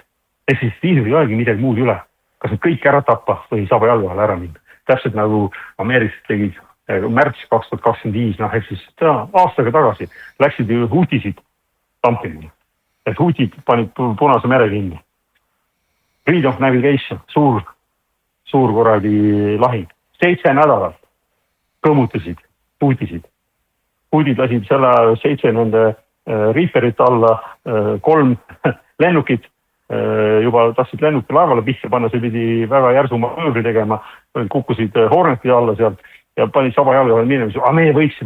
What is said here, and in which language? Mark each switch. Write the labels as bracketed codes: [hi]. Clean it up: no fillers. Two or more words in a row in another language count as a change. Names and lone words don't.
[et] Ehk siis Iisrael ei olegi midagi muud üle. Kas nad kõik ära tappa või saab jalga vahel ära minna. Täpselt nagu Ameerikas tegid märts 2025, ehk siis aastaga tagasi läksid ju Hutisid tampima. Et Hutid panid Punase mere kinni. [en] Freedom of Navigation, [et] suur kuradi lahing. 7 nädalat kõmutasid, puudid lasid selle 7 nende Reaperit alla, 3 lennukit, juba tahtsid lennuki laevale pihta panna, see pidi väga järsu manöövri tegema, kukkusid Horneti alla sealt ja panid saba jalga minema, aga meie võiksime.